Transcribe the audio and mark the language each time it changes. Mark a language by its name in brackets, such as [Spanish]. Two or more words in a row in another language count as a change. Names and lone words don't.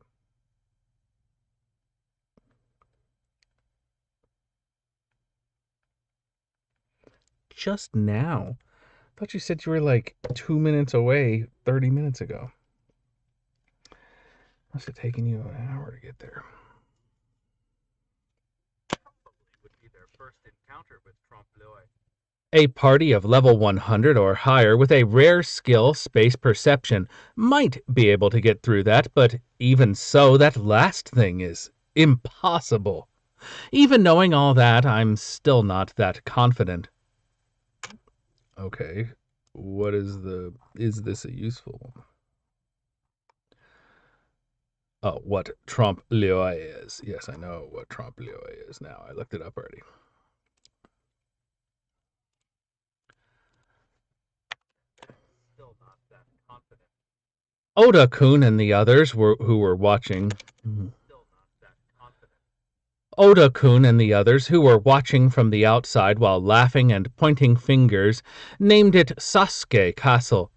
[English] Just now. I thought you said you were like 2 minutes away 30 minutes ago. Must have taken you an hour to get there. Would be their first encounter with [French] trompe l'oeil. [English] A party of level 100 or higher with a rare skill, space perception, might be able to get through that, but even so, that last thing is impossible. Even knowing all that, I'm still not that confident. Okay, what is this a useful one? Oh, what [French] trompe l'oeil [English] is. Yes, I know what [French] trompe l'oeil [English] is now. I looked it up already. Still not that confident. Oda-kun and the others who were watching. Still not that confident. Oda-kun and the others who were watching from the outside while laughing and pointing fingers named it Sasuke Castle.